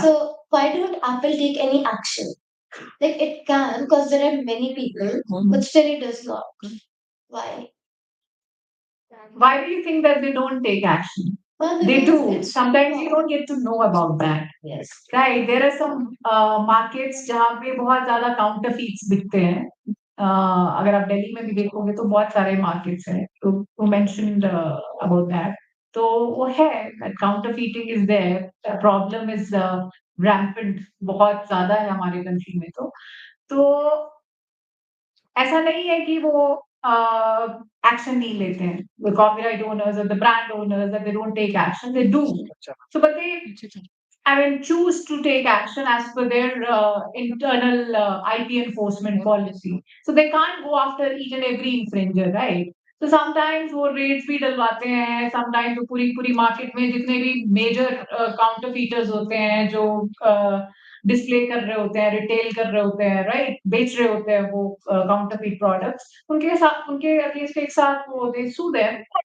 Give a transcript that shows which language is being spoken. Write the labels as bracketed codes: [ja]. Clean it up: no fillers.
[en] So why don't Apple take any action? Like it can, because there are many people, but still it does not. Why? Why do you think that they don't take action? Well, They because do. it's Sometimes you don't get to know about that. Yes. Right. There are some markets [hi] जहाँ पे बहुत ज़्यादा counterfeits बिकते हैं. अगर आप दिल्ली में भी देखोगे तो बहुत सारे markets हैं. [en] तो you mentioned about that. [hi] तो वो है [en] that counterfeiting is there. The problem is rampant. [hi] बहुत ज़्यादा है हमारे country में तो ऐसा नहीं है कि वो एक्शन नहीं लेते हैं. [en] The copyright owners or the brand owners, that they don't take action, they do. So, but they choose to take action as per their internal IP enforcement policy. So they can't go after each and every infringer, right? [hi] So sometimes वो rates भी डलवाते हैं. Sometimes तो पूरी market में जितने भी major counterfeiters होते हैं जो डिस्प्ले कर रहे होते हैं, रिटेल कर रहे होते हैं, राइट, बेच रहे होते हैं वो काउंटरफीट प्रोडक्ट्स, उनके अगेंस्ट एक साथ वो दे सू देम.